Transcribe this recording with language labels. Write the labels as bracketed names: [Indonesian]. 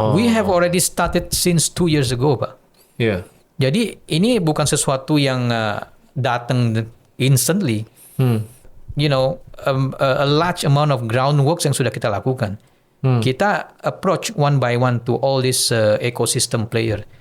[English] We have already started since 2 years ago, Pak. [Indonesian] Iya. Jadi ini bukan sesuatu yang datang [English] instantly. You know, a large amount of groundworks [Indonesian] yang sudah kita lakukan. Kita [English] approach one by one to all this ecosystem player.